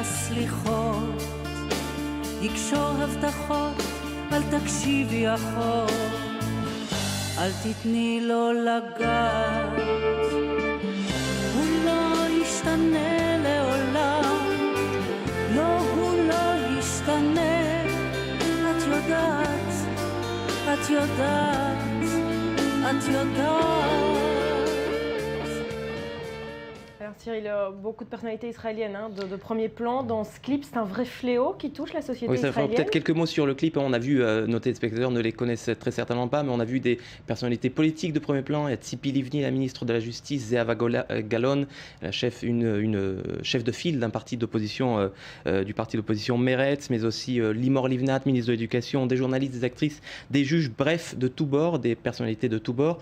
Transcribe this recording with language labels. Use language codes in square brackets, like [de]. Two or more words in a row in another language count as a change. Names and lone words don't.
[he] סליחות, יקשור הבטחות, אל תקשיבי אחות, אל תתני לו לגעת. הוא לא ישתנה לעולם, לא, הוא לא ישתנה. את יודעת, את יודעת, את יודעת. [fr] Cyril, beaucoup de personnalités israéliennes de premier plan. Dans ce clip, c'est un vrai fléau qui touche la société israélienne. Peut-être quelques mots sur le clip. On a vu, nos téléspectateurs ne les connaissent très certainement pas, mais on a vu des personnalités politiques de premier plan. Il y a Tzipi Livni, la ministre de la Justice, Zehava Galon, la une chef de file d'un parti d'opposition, du parti d'opposition Meretz, mais aussi Limor Livnat, ministre de l'Éducation, des journalistes, des actrices, des juges, bref, de tous bords, des personnalités de tous bords.